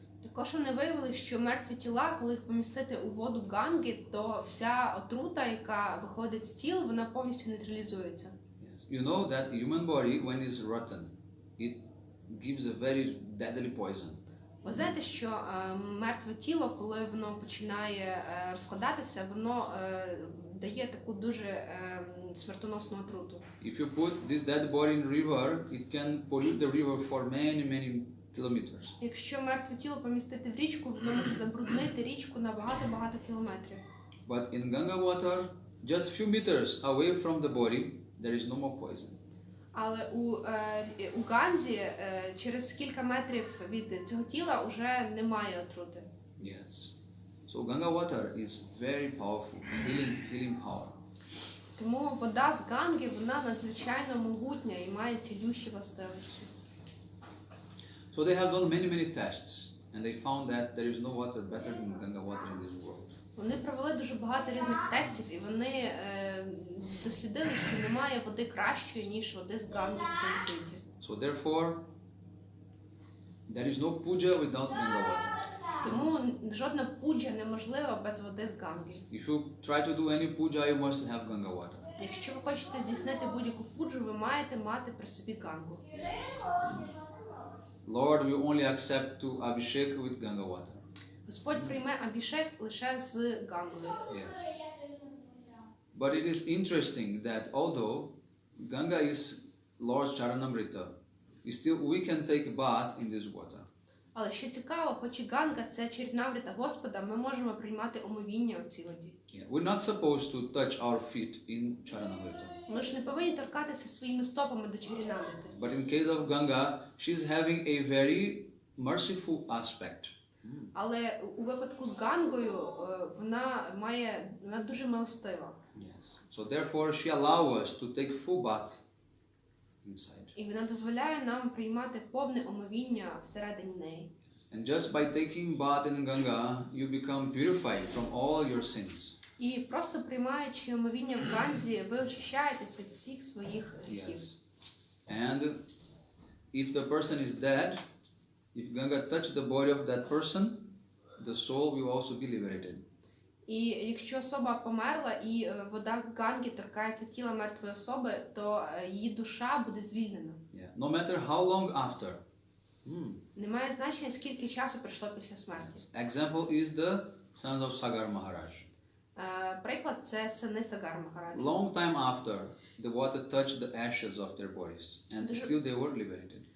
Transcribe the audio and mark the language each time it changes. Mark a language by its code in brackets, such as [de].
[uk] Також вони виявили, що мертві тіла, коли їх помістити у воду Ганги, то вся отрута, яка виходить з тіл, вона повністю нейтралізується. [en] Yes. You know that human body, when it's rotten, it gives a very deadly poison. [uk] Ви знаєте, що мертве тіло, коли воно починає розкладатися, воно дає таку дуже смертоносну отруту. [en] If you put this dead body in river, it can pollute the river for many kilometers. [uk] Якщо мертве тіло помістити в річку, воно може забруднити річку на багато кілометрів. [en] But in Ganga water, just few meters away from the body, there is no more poison. [uk] Але у Ганзі через кілька метрів від цього тіла вже немає отрути. [en] Yes. So Ganga water is very powerful, healing power. [uk] Тому вода з Ганги, вона надзвичайно могутня і має цілющі властивості. [en] So they have done many tests, and they found that there is no water better than Ganga water in this world. [uk] Вони провели дуже багато різних тестів, і вони дослідили, що немає води кращої, ніж води з Ганги в цьому світі. [en] So therefore, there is no puja without Ganga water. [uk] Тому жодна пуджа неможлива без води з Ганги. [en] If you try to do any puja, you must have Ganga water. [uk] Якщо ви хочете здійснити будь-яку пуджу, ви маєте мати при собі Гангу. [en] Lord will only accept to abhishek with Ganga water. [uk] Господь прийме абішек лише з Гангою. [en] Yes. But it is interesting that although Ganga is Lord's Charanamrita, still we can take bath in this water. [uk] Але що цікаво, хоч і Ганга – це чарнамрита Господа, ми можемо приймати омовіння у цій воді. [en] Yeah. We're not supposed to touch our feet in Charanamrita. [uk] Ми ж не повинні торкатися своїми стопами до чарнамрити. [en] But in case of Ganga, she's having a very merciful aspect. [uk] Але у випадку з Гангою вона дуже милостива. [en] Yes. So therefore she allows us to take full bath inside. [uk] І вона дозволяє нам приймати повне омовіння всередині неї. [en] And just by taking bath in Ganga, you become purified from all your sins. [uk] І просто приймаючи омовіння в Ганзі, ви очищаєтесь від всіх своїх гріхів. [en] Yes. And if the person is dead, if Ganga touch the body of that person, the soul will also be liberated. [uk] І якщо особа померла і вода Ганги торкається тіла мертвої особи, то її душа буде звільнена. [en] Yeah. No matter how long after. [uk] Немає значення, скільки часу пройшло після смерті. [en] Example is the sons of Sagar Maharaj. [uk] Приклад – це сини Сагар Махараджа. [en] Long time after, the water touched the ashes of their bodies, and still they were liberated.